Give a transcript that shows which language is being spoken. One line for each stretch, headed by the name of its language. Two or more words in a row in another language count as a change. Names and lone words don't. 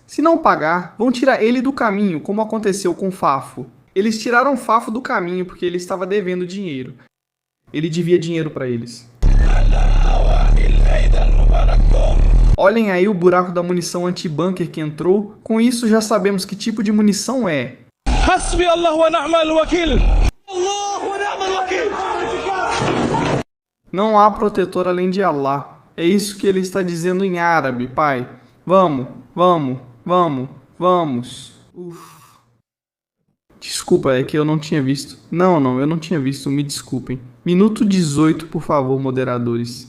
Portuguese: Se não pagar, vão tirar ele do caminho, como aconteceu com Fafo. Eles tiraram Fafo do caminho porque ele estava devendo dinheiro. Ele devia dinheiro para eles. Olhem aí o buraco da munição anti-bunker que entrou. Com isso já sabemos que tipo de munição é.
Arabic: حسبي الله ونعم الوكيل. الله ونعم الوكيل.
Portuguese: Não há protetor além de Allah. É isso que ele está dizendo em árabe, pai. Vamos. Desculpa, é que eu não tinha visto. Não, eu não tinha visto, me desculpem. Minuto 18, por favor, moderadores.